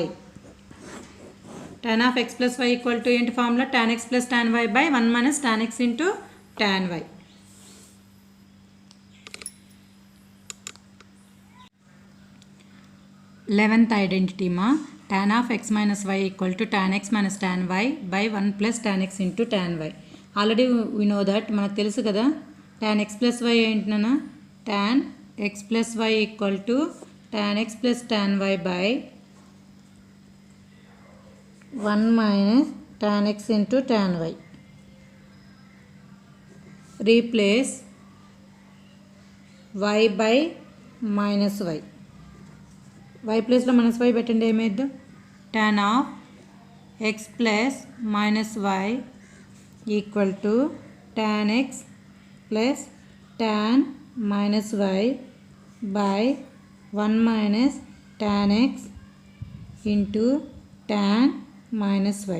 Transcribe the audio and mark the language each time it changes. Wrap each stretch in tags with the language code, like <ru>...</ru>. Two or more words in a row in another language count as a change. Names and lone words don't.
<en>tan of x plus y equal to ఏంటి formula? tan x plus tan y by 1 minus tan x into tan y. 11th ఐడెంటిటీ మా tan of x minus y equal to tan x minus tan y by 1 plus tan x into tan y. ఆల్రెడీ we know that</en> <te>మనకు తెలుసు కదా</te> <en>tan x plus y ఏంటన్నా? tan x plus y equal to tan x plus tan y by 1 minus tan x into tan y. Replace y by minus y.</en> <te>y ప్లేస్లో</te> <en>minus y</en> <te>పెట్టండి, ఏమైద్దు?</te> <en>tan of x plus minus y equal to tan x plus tan minus y by 1 minus tan x into tan minus y.</en>